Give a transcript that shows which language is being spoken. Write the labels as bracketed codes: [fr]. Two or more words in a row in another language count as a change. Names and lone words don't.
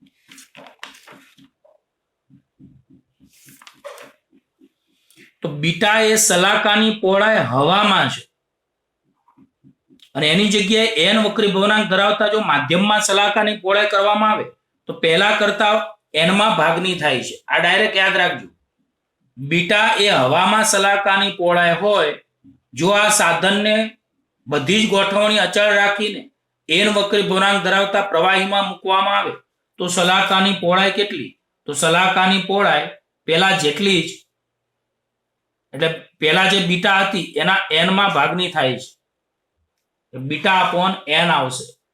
[gu] તો બીટા એ શલાકાની પહોળાઈ હવામાં છે અને એની જગ્યાએ એન વક્રી ભવનાંક ધરાવતા જો માધ્યમ માં શલાકાની પહોળાઈ કરવામાં આવે તો પહેલા કરતા એન માં ભાગની થાય છે। આ ડાયરેક્ટ યાદ રાખજો, બીટા એ હવામાં શલાકાની પહોળાઈ હોય જો આ સાધન ને બધી જ ગોઠવણી અચલ રાખીને એન વક્રી ભવનાંક ધરાવતા પ્રવાહી માં મૂકવામાં આવે તો શલાકાની પહોળાઈ કેટલી? તો શલાકાની પહોળાઈ પેલા જેટલી જ એટલે પેલા જે બીટા હતી એના n માં ભાગની થાય છે, બીટા अपॉन n આવશે।